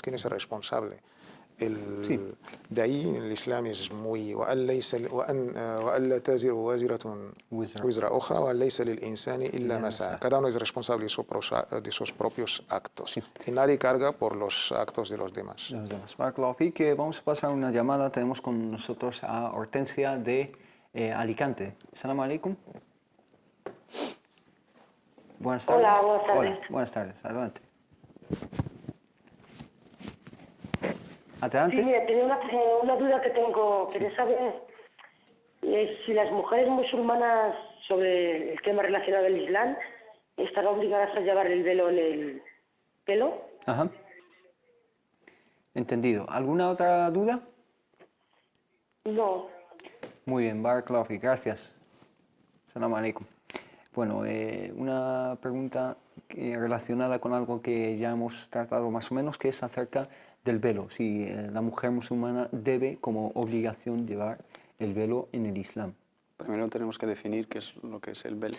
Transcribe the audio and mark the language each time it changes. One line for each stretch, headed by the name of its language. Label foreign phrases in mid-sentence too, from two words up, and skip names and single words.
Spanish: ¿Quién es el responsable? De ahí el Islam es muy cada uno es responsable de sus propios actos y nadie carga por los actos de los demás.
Arabic: بارك الله فيك.
Spanish: Vamos a pasar una llamada. Tenemos con nosotros a Hortensia de Alicante.
Arabic: سلام عليكم.
Spanish: Buenas tardes. Hola, buenas tardes. Hola, buenas tardes. Adelante. Adelante. Sí, mira, tenía una duda que tengo. Quería saber si las mujeres musulmanas, sobre el tema relacionado al Islam, están obligadas a llevar el velo en el pelo. Ajá. Entendido. ¿Alguna otra duda? No. Muy bien,
Arabic: بارك الله فيك, gracias. سلام عليكم.
Spanish: Bueno, una pregunta relacionada con algo que ya hemos tratado más o menos, que es acerca del velo. Si la mujer musulmana debe como obligación llevar el velo en el Islam. Primero tenemos que definir qué es lo que es el velo.